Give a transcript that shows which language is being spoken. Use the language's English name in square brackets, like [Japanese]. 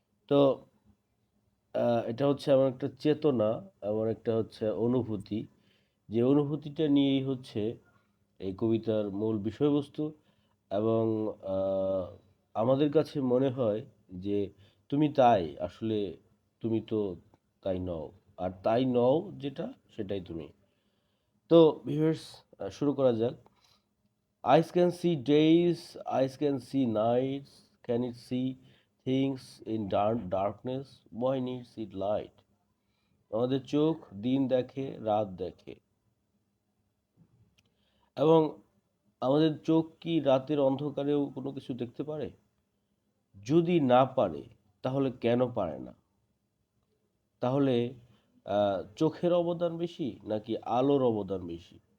[Bangla] তো এটা হচ্ছে এমন একটা চেতনা, এমন একটা হচ্ছে অনুভূতি, যে অনুভূতিটা নিয়েই হচ্ছে এই কবিতার মূল বিষয়বস্তু। এবং আহ, আমাদের কাছে মনে হয় যে তুমি তাই, আসলে তুমি তো তাই নও, আর তাই নও যেটা, সেটাই তুমি। তো ভিউয়ার্স, শুরু করা যাক। [English] Eyes can see days, eyes can see nights. Can it see things in darkness? Why needs it light? [Bangla] আমাদের চোখ দিন দেখে, রাত দেখে, এবং আমাদের চোখ কি রাতের অন্ধকারেও কোনো কিছু দেখতে পারে? যদি না পারে, তাহলে কেন পারে না? তাহলে চোখের অবদান বেশি নাকি আলোর অবদান বেশি?